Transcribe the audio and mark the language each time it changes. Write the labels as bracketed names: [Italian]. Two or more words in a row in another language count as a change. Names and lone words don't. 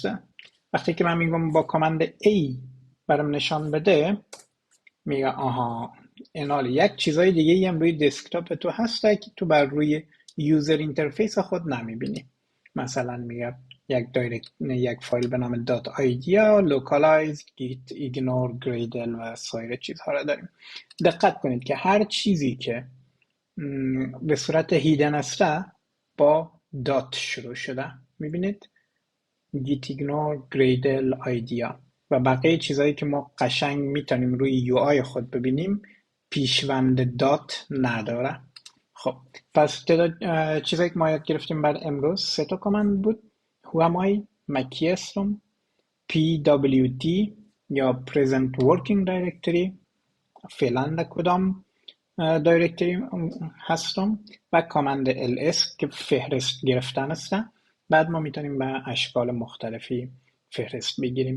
[Persian] وقتی که من میگم با کامند A برام نشان بده، میگه آها اینال یک چیزای دیگه هم روی دسکتاپ تو هست که تو بر روی [English] user interface [Persian] خود نمیبینی. مثلا میگه یک فایل به نام .idea، localized، git، ignore، gradle و سایر چیزها را داریم. دقت کنید که هر چیزی که به صورت هیدن است با دات شروع شده. میبینید git، ignore، gradle، idea و بقیه چیزهایی که ما قشنگ میتونیم روی یو آی خود ببینیم پیشوند دات نداره. خب پس چیزایی که ما یاد گرفتیم بعد امروز 3 کامند بود. [English] who am I، [Persian] من کی هستم، pwd یا [English] present working directory [Persian] فعلا در کدام دایرکتری هستم و کامند ls که فهرست گرفتن است. بعد ما میتونیم به اشکال مختلفی فهرست بگیریم.